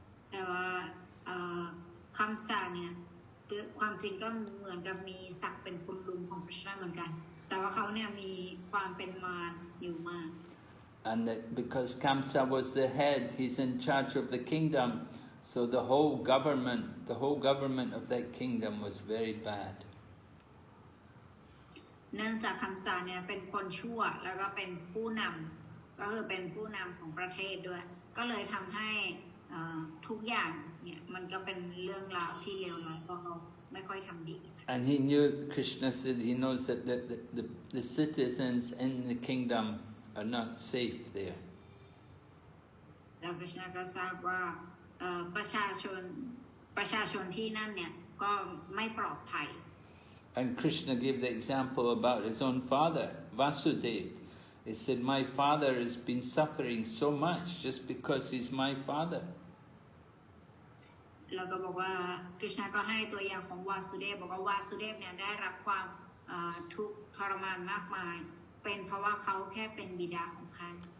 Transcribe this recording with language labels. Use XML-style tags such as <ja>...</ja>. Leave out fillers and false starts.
<th>แต่ว่าคัมสาเนี่ยความจริงก็เหมือนกับมีศักดิ์เป็นคุณลุงของคริชนาเหมือนกันแต่ว่าเขาเนี่ยมีความเป็นมารอยู่มาก</th> <en>And that because Kamsa was the head, he's in charge of the kingdom, so the whole government of that kingdom was very bad.</en> <th>เนื่องจากคัมสาเนี่ยเป็นคนชั่วแล้วก็เป็นผู้นำก็คือเป็นผู้นำของประเทศด้วยก็เลยทำให้ทุกอย่างเนี่ยมันก็เป็นเรื่องราวที่เลวร้ายเพราะเขาไม่ค่อยทำดี</th> <en>And he knew, Krishna said, he knows that the citizens in the kingdom are not safe there.</en> <th>แล้วคริชนาก็ทราบว่าประชาชนที่นั่นเนี่ยก็ไม่ปลอดภัย</th> <en>And Krishna gave the example about his own father, Vasudeva. He said, my father has been suffering so much just because he's my father.</en> <th>แล้วก็บอกว่าคริชนาก็ให้ตัวอย่างของวาสุเดฟบอกว่าวาสุเดฟเนี่ยได้รับความทุกข์ทรมานมากมายเป็นเพราะว่าเขาแค่เป็นบิดาของเขา</th>